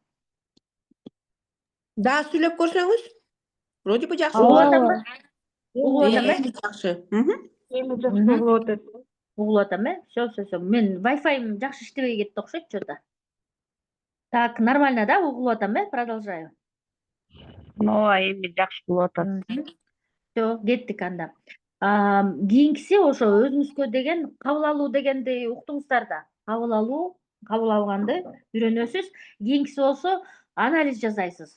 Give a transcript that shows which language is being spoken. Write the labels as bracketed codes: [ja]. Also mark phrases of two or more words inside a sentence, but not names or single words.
[ky] Да, сүйлөп көрсөңүз. [ru] Вроде бы жакшы [ky] Угулуп угулат. атамбы? Угулуп атам, Эми жакшы. Эми жакшы угулуп атат. Угулуп атам, Всё. Мен Wi-Fi'м жакшы иштебей кетти окшойт что-то. [ru] Так, нормально, [ky] да? Угулуп атам, Продолжаю. Ооба, эми жакшы болуп атат. Всё, кеттик анда. Кийинкиси ошо өзүңүзгө деген кабыл алуу дегенди уктуңуздар да. Кабыл алганды үйрөнөсүз. Кийинкиси болсо анализ жасайсыз.